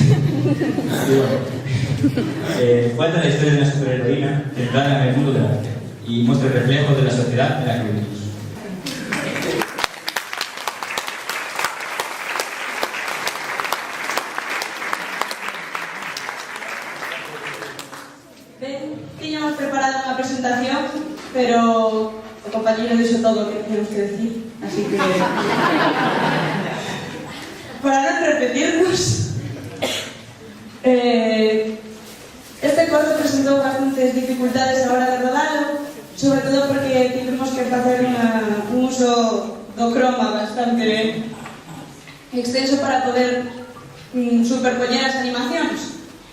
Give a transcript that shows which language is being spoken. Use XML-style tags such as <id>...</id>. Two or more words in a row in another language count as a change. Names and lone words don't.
<es>Cuenta la historia de una superheroína centrada en el mundo del arte y muestra el reflejo de la sociedad en la que vivimos.</es> <gl>Teníamos preparado unha presentación, pero o compañero dixo todo o que teníamos que decir, así que para non repetirnos, este corto presentou bastantes dificultades a hora de rodarlo, sobre todo porque tivemos que facer un uso do croma bastante extenso para poder superpoñer as animacións.</gl>